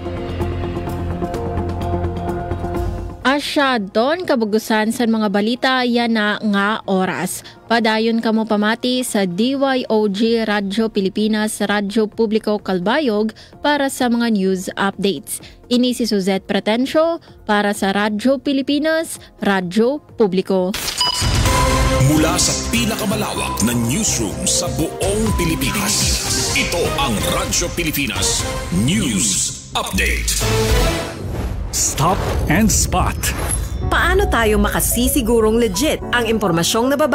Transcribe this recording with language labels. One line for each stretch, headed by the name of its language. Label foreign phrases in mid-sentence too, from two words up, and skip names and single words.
Waray: Asyadon kabugusan sa mga balita yan na nga oras. Padayon kamo pamati sa DYOG Radyo Pilipinas, Radyo Publiko Calbayog para sa mga
English: news updates.
Waray: Ini si Suzette Pretencio para sa Radyo Pilipinas, Radyo Publiko.
Filipino: Mula sa pinakamalawak na newsroom sa buong Pilipinas, ito ang Radyo Pilipinas News Update. Stop and Spot. Paano tayo makasisigurong legit ang impormasyong nababa